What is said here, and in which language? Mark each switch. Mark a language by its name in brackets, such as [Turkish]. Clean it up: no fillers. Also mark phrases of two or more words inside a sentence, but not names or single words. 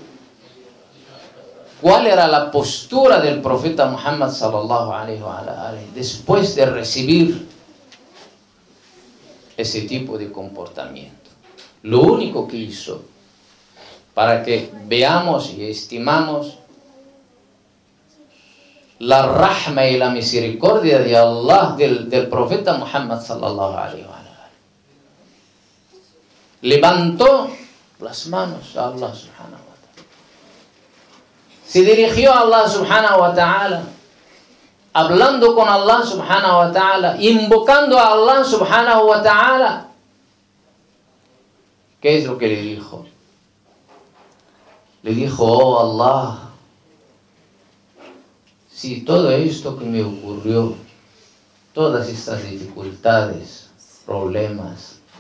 [Spanish] ¿Cuál era la postura del profeta Muhammad [Arabic] صلى الله عليه وسلم [Spanish] después de recibir ese tipo de comportamiento? Lo único que hizo, para que veamos y estimamos la rahma y la misericordia de Allah, del profeta Muhammad [Arabic] صلى الله عليه وسلم, [Spanish] levantó las manos a Allah [Arabic] سبحانه وتعالى, [Spanish] se dirigió a Allah [Arabic] سبحانه وتعالى, [Spanish] hablando con Allah [Arabic] سبحانه وتعالى, [Spanish] invocando a Allah [Arabic] سبحانه وتعالى. [Spanish] ¿Qué es lo que le dijo? Le dijo: oh Allah, si todo esto que me ocurrió, todas estas dificultades, problemas,